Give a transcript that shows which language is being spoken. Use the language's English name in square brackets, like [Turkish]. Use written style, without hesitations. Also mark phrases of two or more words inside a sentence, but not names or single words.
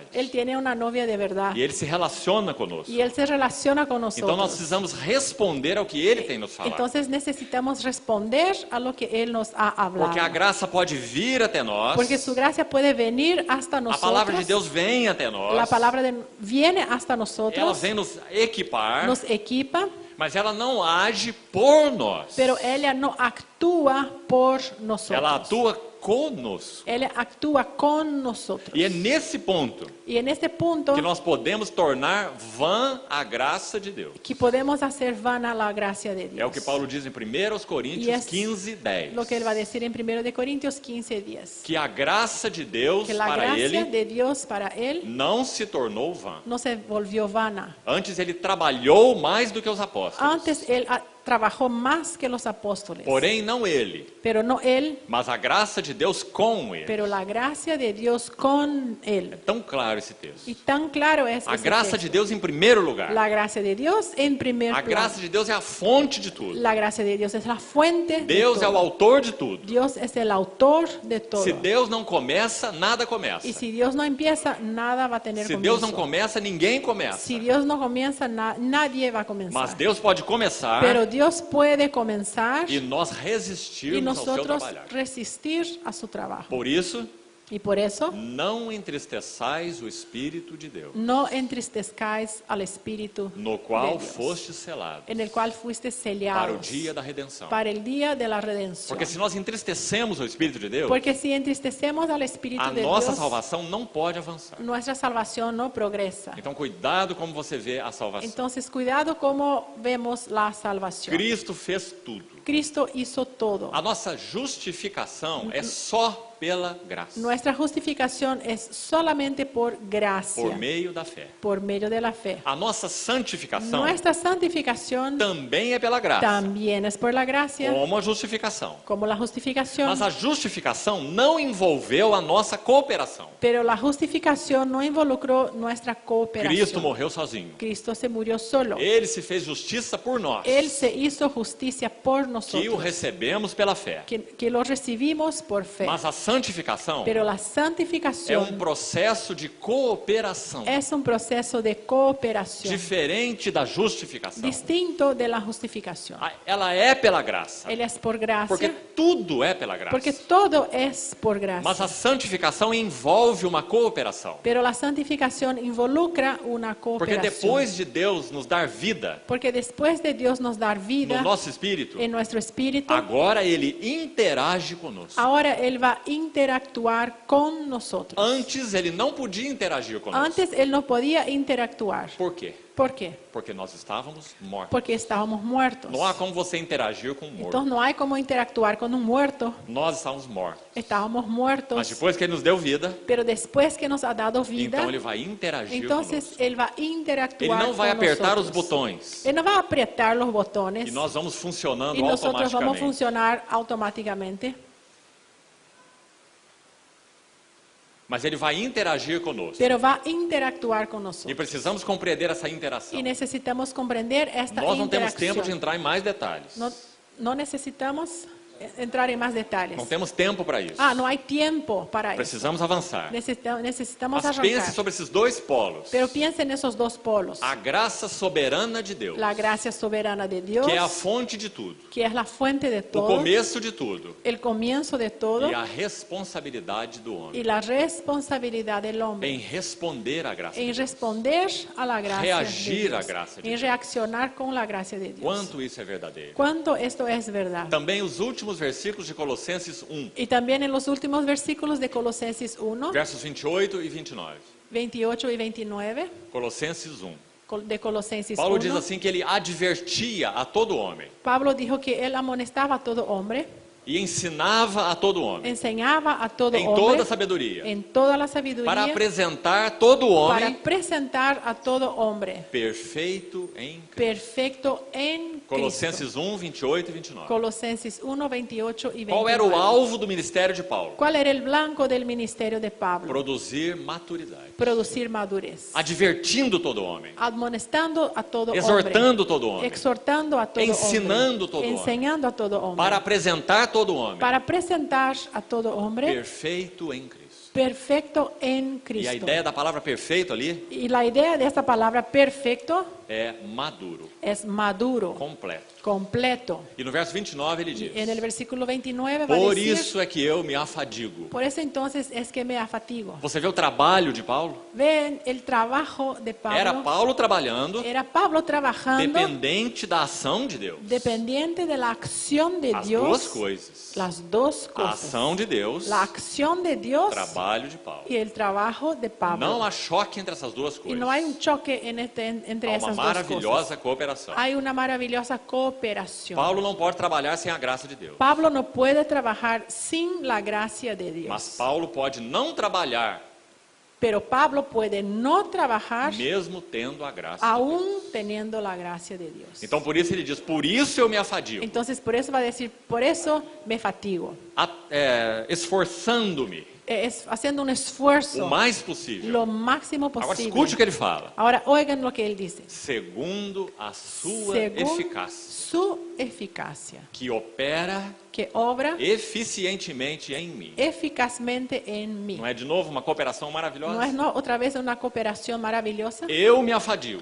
[Spanish] Él tiene una novia de verdad. [Portuguese] E ele se relaciona conosco. [Spanish] Y Él se relaciona con nosotros. [Portuguese] Então nós precisamos responder ao que ele tem nos falado. [Spanish] Entonces necesitamos responder a lo que Él nos ha hablado. [Portuguese] Porque a graça pode vir até nós. [Spanish] Porque su gracia puede venir hasta [Portuguese] A [Spanish] nosotros. [Portuguese] palavra de Deus vem até nós. [Spanish] La palabra viene hasta [Portuguese] Ela [Spanish] nosotros, [Portuguese] vem nos equipar, [Spanish] nos equipa, [Portuguese] mas ela não age por nós. [Spanish] pero ella no actúa por nosotros. [Portuguese] Ela atua conosco. [Spanish] Él actúa con nosotros. [Portuguese] E é nesse ponto [Spanish] Y en este punto [Portuguese] que nós podemos tornar vã a graça de Deus. [Spanish] que podemos hacer vana la gracia de Dios. [Portuguese] É o que Paulo diz em 1 Coríntios E é 15, 10. [Spanish] Lo que él va a decir en 1 de Corintios 15:10. [Portuguese] Que a graça de Deus [Spanish] Que la [Portuguese] para [Spanish] gracia [Portuguese] ele [Spanish] de Dios para él [Portuguese] não se tornou vã. [Spanish] no se volvió vana. [Portuguese] Antes ele trabalhou mais do que os apóstolos. [Spanish] Antes él trabajó más que los apóstoles. [Portuguese] Porém, não ele, [Spanish] Pero no él, [Portuguese] mas a graça de Deus com ele. [Spanish] pero la gracia de Dios con él. [Portuguese] É tão claro esse texto. [Spanish] Y tan claro es [Portuguese] A [Spanish] ese [Portuguese] graça [Spanish] texto. [Portuguese] de Deus em primeiro lugar. [Spanish] La gracia de Dios en primer [Portuguese] A [Spanish] plano. [Portuguese] graça de Deus é a fonte de tudo. [Spanish] La gracia de Dios es la fuente [Portuguese] Deus [Spanish] de [Portuguese] é o [Spanish] todo. [Portuguese] autor de tudo. [Spanish] Dios es el autor de todo. [Portuguese] Se Deus não começa, nada começa. [Spanish] Y si Dios no empieza, nada va a tener [Portuguese] Se Deus não [Spanish] comienzo. [Portuguese] começa, ninguém começa. [Spanish] Si Dios no comienza, nadie va a [Portuguese] Mas [Spanish] comenzar. [Portuguese] Deus pode começar [Spanish] Pero Dios puede comenzar [Portuguese] e nós [Spanish] y [Portuguese] resistirmos ao seu [Spanish] nosotros [Portuguese] trabalhar. [Spanish] resistir a su trabajo. [Portuguese] Por isso, [Spanish] Y por eso, [Portuguese] não entristeçais o Espírito de Deus, [Spanish] no entristezcáis al Espíritu [Portuguese] no [Spanish] de [Portuguese] qual [Spanish] Dios, [Portuguese] foste selado [Spanish] en el cual fuiste [Portuguese] para o [Spanish] sellados [Portuguese] dia da redenção. [Spanish] para el día de la redención. [Portuguese] Porque se nós entristecemos o Espírito de Deus, [Spanish] Porque si entristecemos al Espíritu [Portuguese] a [Spanish] de [Portuguese] nossa [Spanish] Dios, [Portuguese] salvação não pode avançar. [Spanish] nuestra salvación no progresa. [Portuguese] Então, cuidado como você vê a salvação. [Spanish] Entonces, cuidado como vemos la salvación. [Portuguese] Cristo fez tudo. [Spanish] Cristo hizo todo. [Portuguese] A nossa justificação é só pela graça, [Spanish] Nuestra justificación es solamente por gracia, [Portuguese] por meio da fé. [Spanish] por medio de la fe. [Portuguese] A nossa santificação [Spanish] Nuestra santificación [Portuguese] também é pela graça, [Spanish] también es por la gracia, [Portuguese] como a justificação. [Spanish] como la justificación. [Portuguese] Mas a justificação não envolveu a nossa cooperação. [Spanish] Pero la justificación no involucró nuestra [Portuguese] Cristo [Spanish] cooperación. [Portuguese] morreu sozinho. [Spanish] Cristo se murió solo. [Portuguese] Ele se fez justiça por nós, [Spanish] Él se hizo justicia por [Portuguese] que o [Spanish] nosotros, [Portuguese] recebemos pela fé. [Spanish] que lo recibimos por fe. [Portuguese] Mas a santificação [Spanish] Pero la [Portuguese] é [Spanish] santificación [Portuguese] processo de cooperação, [Spanish] es un proceso de cooperación [Portuguese] diferente da justificação. [Spanish] distinto de la justificación. [Portuguese] Ela é pela graça, [Spanish] Él es por gracia, [Portuguese] porque tudo é pela graça. [Spanish] porque todo es por [Portuguese] Mas [Spanish] gracia. [Portuguese] a santificação envolve uma cooperação. [Spanish] Pero la santificación involucra una [Portuguese] Porque [Spanish] cooperación. [Portuguese] depois de Deus nos dar vida [Spanish] Porque después de Dios nos dar vida [Portuguese] no nosso espírito, [Spanish] en nuestro espíritu, [Portuguese] agora Ele interage conosco. [Spanish] ahora Él va a interactuar con nosotros. [Portuguese] Antes Ele não podia interagir conosco. [Spanish] Antes Él no podía interactuar. [Portuguese] Por quê? [Spanish] ¿Por qué? [Portuguese] Porque nós estávamos mortos. [Spanish] Porque estábamos muertos. [Portuguese] Não há como você interagir com um morto. [Spanish] Entonces no hay como interactuar con un muerto. [Portuguese] Nós estávamos mortos. [Spanish] Estábamos muertos. [Portuguese] Mas depois que Ele nos deu vida, [Spanish] Pero después que nos ha dado vida, [Portuguese] então Ele vai interagir [Spanish] entonces [Portuguese] conosco. [Spanish] Él va a [Portuguese] Ele [Spanish] interactuar [Portuguese] não vai [Spanish] con [Portuguese] apertar os [Spanish] nosotros. [Portuguese] botões. [Spanish] Él no va a apretar los botones [Portuguese] E nós vamos funcionando [Spanish] y nosotros vamos a [Portuguese] automaticamente. [Spanish] funcionar automáticamente. [Portuguese] Mas Ele vai interagir conosco. [Spanish] Pero va a interactuar con [Portuguese] E [Spanish] nosotros. [Portuguese] precisamos compreender essa interação. [Spanish] Y necesitamos comprender esta [Portuguese] Nós não temos tempo de [Spanish] interacción. [Portuguese] entrar em mais detalhes. [Spanish] No necesitamos entrar en más detalles. [Portuguese] Não temos tempo para isso. [Spanish] No hay tiempo para eso. [Portuguese] Precisamos avançar. [Spanish] Necesitamos [Portuguese] Mas pense [Spanish] arrancar. [Portuguese] sobre esses dois polos. [Spanish] Pero piensa en esos dos polos. [Portuguese] A graça soberana de Deus, [Spanish] La gracia soberana de Dios, [Portuguese] que é a fonte de tudo, [Spanish] que es la fuente de [Portuguese] o [Spanish] todo, [Portuguese] começo de tudo, [Spanish] el comienzo de todo [Portuguese] e a responsabilidade do homem [Spanish] y la responsabilidad del hombre [Portuguese] em responder à graça de [Spanish] en [Portuguese] Deus. [Spanish] responder a la gracia [Portuguese] Reagir [Spanish] de [Portuguese] à [Spanish] Dios, [Portuguese] graça de [Spanish] en [Portuguese] Deus. [Spanish] reaccionar con la gracia de Dios. [Portuguese] Quanto isso é verdadeiro. [Spanish] ¿Cuánto esto es verdad? [Portuguese] Também os últimos versículos de Colossenses 1, [Spanish] Y también en los últimos versículos de Colosenses 1, [Portuguese] versos 28 e 29. [Spanish] 28 y 29, [Portuguese] Colossenses 1. [Spanish] de Colosenses [Portuguese] Paulo [Spanish] 1, [Portuguese] diz assim que ele advertia a todo homem [Spanish] Pablo dijo que él amonestaba a todo hombre, [Portuguese] e ensinava a todo homem [Spanish] enseñaba a todo [Portuguese] em [Spanish] hombre [Portuguese] toda sabedoria, [Spanish] en toda la sabiduría [Portuguese] para apresentar todo [Spanish] para [Portuguese] homem [Spanish] presentar a todo hombre [Portuguese] perfeito em Cristo. [Spanish] perfecto en Cristo. [Portuguese] Colossenses 1, 28 e 29. [Spanish] Colosenses 1, 28 y 29. [Portuguese] Qual era o alvo do ministério de Paulo? [Spanish] ¿Cuál era el blanco del ministerio de Pablo? [Portuguese] Produzir maturidade. [Spanish] Producir madurez. [Portuguese] Advertindo todo homem. [Spanish] Admonestando a todo [Portuguese] Exortando [Spanish] hombre. [Portuguese] todo homem. [Spanish] Exhortando a todo [Portuguese] Ensinando [Spanish] hombre. [Portuguese] todo homem. [Spanish] Enseñando a todo hombre. [Portuguese] Para apresentar todo homem [Spanish] Para presentar a todo hombre [Portuguese] perfeito em Cristo. [Spanish] perfecto en [Portuguese] E [Spanish] Cristo. [Portuguese] a ideia da palavra perfeito ali [Spanish] Y la idea de esta palabra perfecto [Portuguese] é maduro, [Spanish] es maduro, [Portuguese] completo. [Spanish] completo. [Portuguese] E no verso 29 ele [Spanish] Y [Portuguese] diz: [Spanish] en el versículo 29 va a [Portuguese] por [Spanish] decir, [Portuguese] isso é que eu me afadigo. [Spanish] por eso entonces es que me afatigo. [Portuguese] Você vê o trabalho de Paulo? [Spanish] Ven el trabajo de [Portuguese] Era [Spanish] Pablo. [Portuguese] Paulo trabalhando, [Spanish] Era Pablo trabajando [Portuguese] dependente da ação de Deus. [Spanish] dependiente de la acción de [Portuguese] As [Spanish] Dios. [Portuguese] duas coisas. [Spanish] Las dos [Portuguese] A [Spanish] cosas. [Portuguese] ação de Deus, [Spanish] La acción de Dios [Portuguese] trabalho de Paulo. [Spanish] y el trabajo de Pablo. [Portuguese] Não há choque entre essas duas [Spanish] Y [Portuguese] coisas. [Spanish] no hay un choque entre [Portuguese] Há uma [Spanish] esas dos cosas. [Portuguese] maravilhosa cooperação. [Spanish] Hay una maravillosa cooperación. [Portuguese] Paulo não pode trabalhar sem a graça de Deus. [Spanish] Pablo no puede trabajar sin la gracia de Dios. [Portuguese] Mas Paulo pode não trabalhar [Spanish] Pero Pablo puede no trabajar [Portuguese] mesmo tendo a graça de Deus. [Spanish] aún teniendo la gracia de Dios. [Portuguese] Então por isso ele diz: por isso eu me afadigo, [Spanish] Entonces por eso va a decir, por eso me fatigo. [Portuguese] esforçando-me [Spanish] Es haciendo un [Portuguese] o [Spanish] esfuerzo [Portuguese] mais possível. [Spanish] lo máximo [Portuguese] Agora [Spanish] posible. [Portuguese] escute o que ele fala. [Spanish] Ahora oigan lo que él dice. [Portuguese] Segundo a sua [Spanish] Según [Portuguese] eficácia, [Spanish] su eficacia, [Portuguese] que opera [Spanish] que obra [Portuguese] eficientemente em mim. [Spanish] eficazmente en mí. [Portuguese] Não é de novo uma cooperação [Spanish] ¿No es [Portuguese] maravilhosa? [Spanish] otra vez una cooperación maravillosa? [Portuguese] Eu me afadigo,